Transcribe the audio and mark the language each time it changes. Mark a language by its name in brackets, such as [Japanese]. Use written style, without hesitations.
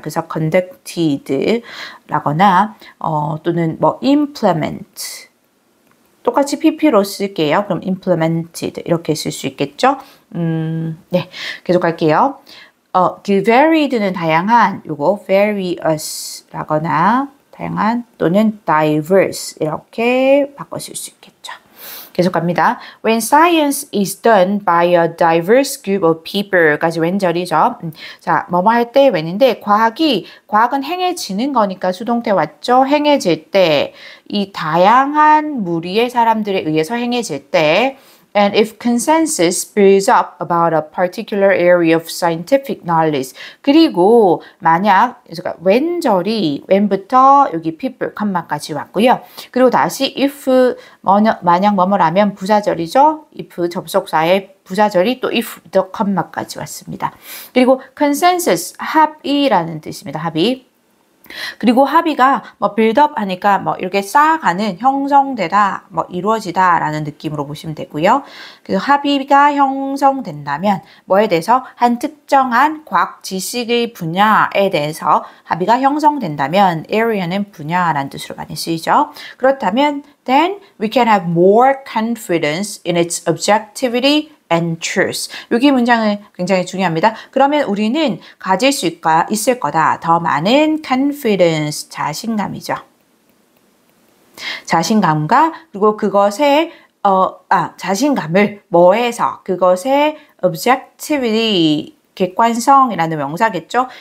[Korean] 그래서 conducted 라거나 또는 뭐 implement 똑같이 pp로 쓸게요. 그럼 implemented 이렇게 쓸 수 있겠죠. 네, 계속 할게요. 그 varied는 다양한 요거 various 라거나 다양한 또는 diverse 이렇게 바꿔 쓸 수 있겠죠. 계속 갑니다. [English] When science is done by a diverse group of people [Korean] 까지 왼절이죠. 자, 뭐뭐 할 때 왼인데 과학은 행해지는 거니까 수동태 왔죠. 행해질 때 이 다양한 무리의 사람들에 의해서 행해질 때 [English] And if consensus builds up about a particular area of scientific knowledge. [Korean] 그리고 만약 when부터 여기 people, 컴마까지 왔고요. 그리고 다시 if 만약 뭐뭐라면 부사절이죠. if 접속사의 부사절이 또 if the 컴마까지 왔습니다. 그리고 consensus 합의라는 뜻입니다. 합의. 그리고 합의가 뭐 빌드업 하니까 뭐 이렇게 쌓아가는 형성되다 뭐 이루어지다 라는 느낌으로 보시면 되고요. 그래서 합의가 형성된다면 뭐에 대해서 한 특정한 과학 지식의 분야에 대해서 합의가 형성된다면 area는 분야라는 뜻으로 많이 쓰이죠. 그렇다면 [English] then we can have more confidence in its objectivity and truth. [Korean] 여기 문장은 굉장히 중요합니다. 그러면 우리는 가질 수 있을 거다. 더 많은 confidence, 자신감이죠. 자신감과 그리고 그것의 자신감을 뭐에서 그것의 objectivity 객관성이라는 명사겠죠.